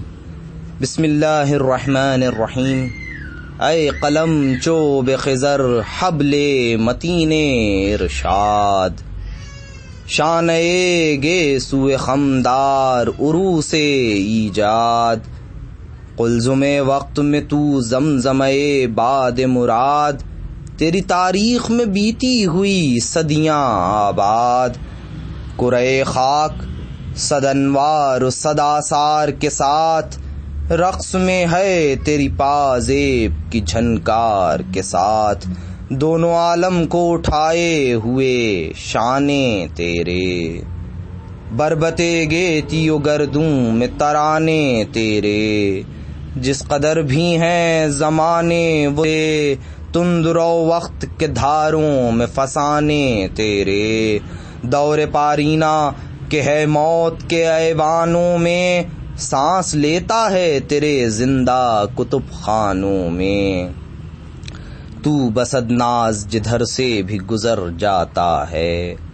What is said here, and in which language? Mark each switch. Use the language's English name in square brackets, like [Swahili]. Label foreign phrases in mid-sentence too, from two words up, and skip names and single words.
[Arabic] بسم اللہ الرحمن الرحیم۔ [Urdu] اے قلم چوب خضر حبل متین ارشاد، شانِ گے سوئے خمدار عروس ایجاد، قلزم وقت میں تو زمزمے باد مراد، تیری تاریخ میں بیتی ہوئی صدیاں آباد، کرۂ خاک صد انوار و صد آثار کے ساتھ، رقص میں ہے تیری پازیب کی جھنکار کے ساتھ، دونوں عالم کو اٹھائے ہوئے شانے تیرے، بربتے گیتی و گردوں میں ترانے تیرے، جس قدر بھی ہیں زمانے وہ تندرو وقت کے دھاروں میں فسانے تیرے، دور پارینہ کہ ہے موت کے ایوانوں میں، سانس لیتا ہے تیرے زندہ کتب خانوں میں، تو بسد ناز جدھر سے بھی گزر جاتا ہے،